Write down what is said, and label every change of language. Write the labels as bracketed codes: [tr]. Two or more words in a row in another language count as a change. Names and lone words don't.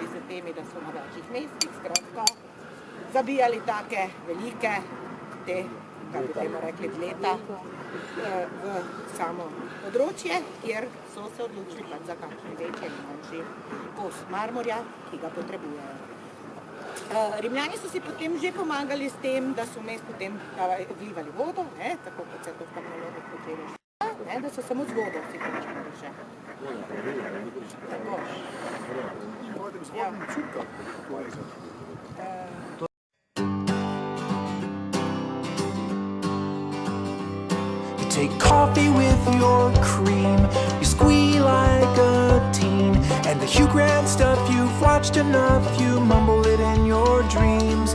[sl] temi, da so na večjih mestih, skratka, zabijali take velike, te, kako bi temu rekli, leta v samo področje, kjer so se odločili pač za kakšen večji ali manjši kos marmorja, ki ga potrebujejo. Rimljani so si potem že pomagali s tem, da so vmes potem vlivali vodo, tako kot se to v kamnologih počeli, da so samo z vodo si počeli še. Tako. [en] You take coffee with your cream, you squeal like a teen, and the Hugh Grant stuff you've watched enough, you mumble it in your dreams.